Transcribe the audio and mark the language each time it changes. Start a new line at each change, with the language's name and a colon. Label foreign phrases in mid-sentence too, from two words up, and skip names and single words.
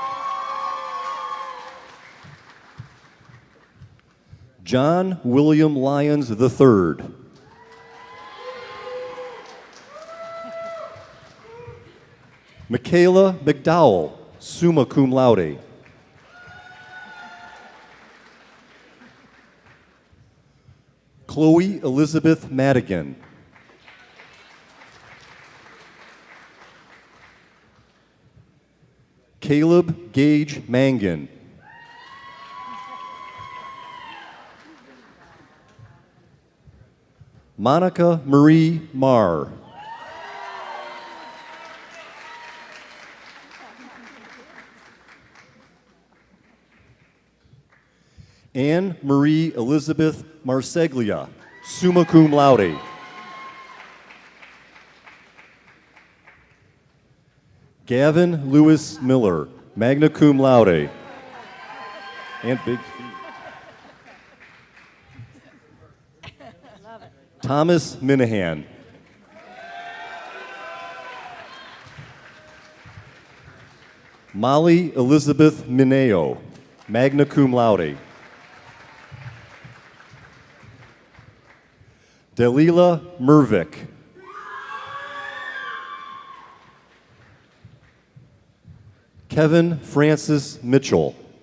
English: John William Lyons III. Michaela McDowell,
Latin: summa cum laude.
English: Chloe Elizabeth Madigan. Caleb Gage Mangan. Monica Marie Marr. Anne Marie Elizabeth Marseglia,
Latin: summa cum laude.
English: Gavin Lewis Miller,
Latin: magna cum laude.
English: And big feet. Thomas Minahan. Molly Elizabeth Mineo,
Latin: magna cum laude.
English: Delila Mervick. Kevin Francis Mitchell.